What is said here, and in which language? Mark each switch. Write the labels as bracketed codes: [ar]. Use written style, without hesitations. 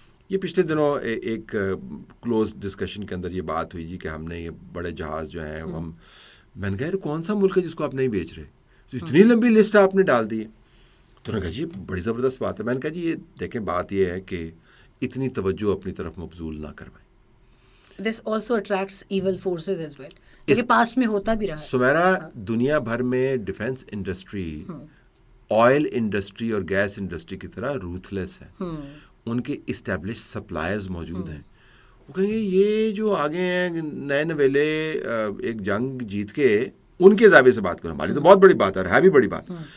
[ur] یہ پچھلے دنوں ایک کلوز ڈسکشن کے اندر یہ بات ہوئی جی کہ ہم نے یہ بڑے جہاز جو ہیں ہم, میں نے کہا کون سا ملک ہے جس کو آپ نہیں بیچ رہے, تو اتنی لمبی لسٹ آپ نے ڈال دی ہے. تو نے کہا جی بڑی زبردست بات ہے. میں نے کہا جی یہ دیکھیں بات یہ ہے کہ اتنی توجہ اپنی طرف مبذول نہ کروائیں. [en] This also attracts evil forces as well. [ur] یہ پاسٹ میں ہوتا بھی رہا ہے. سمیرا, دنیا بھر میں ڈیفینس انڈسٹری آئل انڈسٹری اور گیس انڈسٹری کی طرح روتھلیس ہے. ان کے اسٹیبلش سپلائرز موجود ہیں. وہ کہیں گے یہ جو آگے ہیں نئے نویلے ایک جنگ جیت کے, ان کے زاویے سے بات کرو, ہماری تو بہت بڑی بات ہے بھی بڑی بات.